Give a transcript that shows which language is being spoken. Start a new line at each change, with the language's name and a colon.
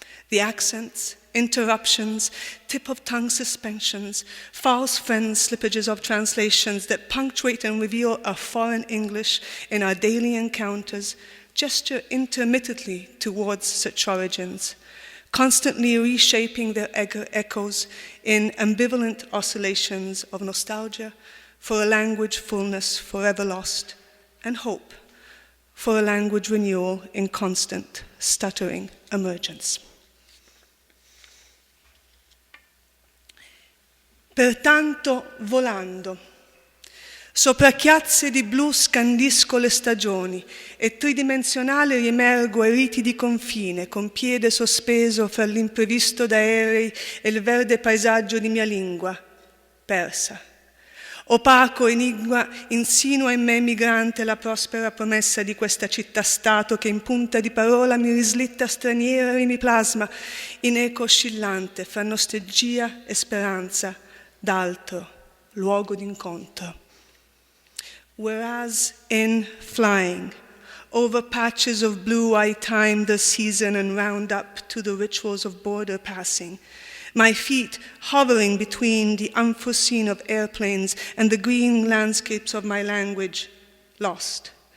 English: The accents, interruptions, tip-of-tongue suspensions, false friend slippages of translations that punctuate and reveal a foreign English in our daily encounters gesture intermittently towards such origins, constantly reshaping their echoes in ambivalent oscillations of nostalgia, for a language fullness forever lost, and hope for a language renewal in constant, stuttering emergence.
Italian: Pertanto, volando, sopra chiazze di blu scandisco le stagioni e tridimensionale riemergo ai riti di confine, con piede sospeso fra l'imprevisto d'aerei e il verde paesaggio di mia lingua, persa. Opaco enigma insinua in me migrante la prospera promessa di questa città-stato che in punta di parola mi rislitta straniera e mi plasma in eco oscillante fra nostalgia e speranza d'altro luogo d'incontro.
English: Whereas in flying, over patches of blue I time the season and round up to the rituals of border passing, my feet hovering between the unforeseen of airplanes and the green landscapes of my language, lost.